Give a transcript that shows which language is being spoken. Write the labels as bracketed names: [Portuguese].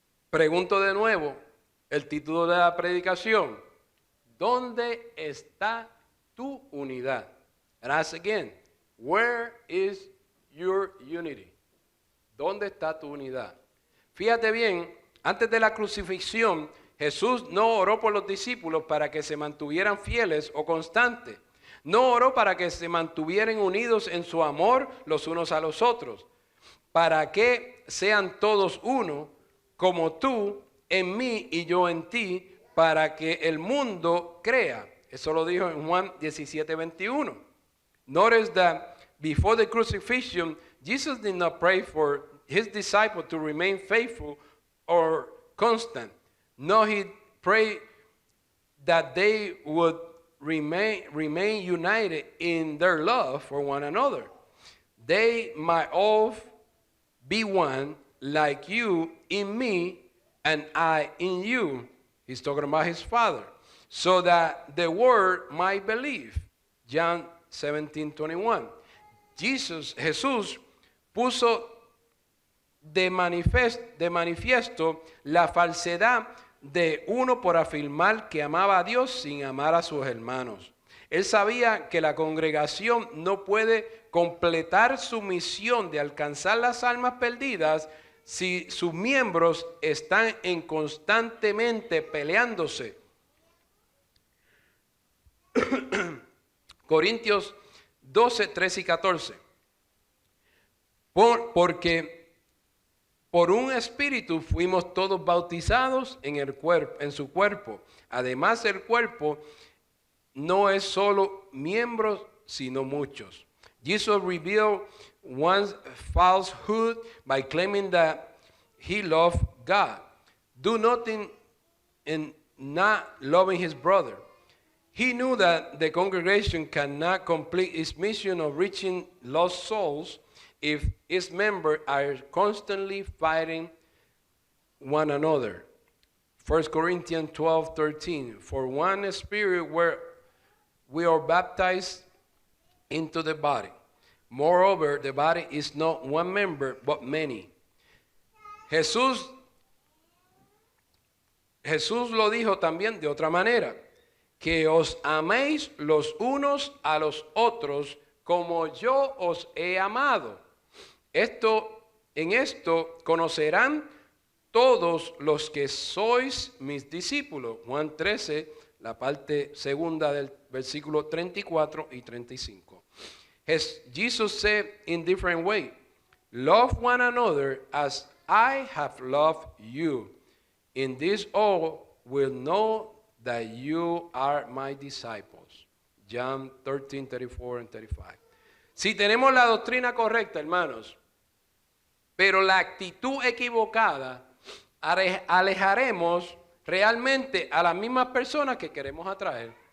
[Spanish] Pregunto de nuevo el título de la predicación. ¿Dónde está tu unidad? [English] And ask again, where is your unity? [Spanish] ¿Dónde está tu unidad? Fíjate bien, antes de la crucifixión, Jesús no oró por los discípulos para que se mantuvieran fieles o constantes. No oró para que se mantuvieran unidos en su amor los unos a los otros. Para que sean todos uno, como tú en mí y yo en ti, para que el mundo crea Eso lo dijo en Juan 17:21. [English] Notice that before the crucifixion, Jesus did not pray for his disciples to remain faithful or constant. No, he prayed that they would remain united in their love for one another. They might all be one, like you in me and I in you. He's talking about his Father. So that the world might believe. John 17:21. [Spanish] Jesús puso de manifiesto la falsedad de uno por afirmar que amaba a Dios sin amar a sus hermanos. Él sabía que la congregación no puede completar su misión de alcanzar las almas perdidas si sus miembros están constantemente peleándose. Corintios 12, 13 y 14. Porque por un espíritu fuimos todos bautizados en su cuerpo. Además, el cuerpo no es solo miembros, sino muchos. [English] Jesus revealed one's falsehood by claiming that he loved God. Do nothing in not loving his brother. He knew that the congregation cannot complete its mission of reaching lost souls if its members are constantly fighting one another. 1 Corinthians 12:13. For one spirit we are baptized into the body. Moreover, the body is not one member, but many. [Spanish] Jesús lo dijo también de otra manera. Que os améis los unos a los otros como yo os he amado. En esto conocerán todos los que sois mis discípulos. Juan 13, la parte segunda del versículo 34 y 35. [English] Jesus said in different way, love one another as I have loved you. In this all will know that you are my disciples. John 13, 34 and 35. [Spanish] Si tenemos la doctrina correcta, hermanos, pero la actitud equivocada, alejaremos realmente a las mismas personas que queremos atraer.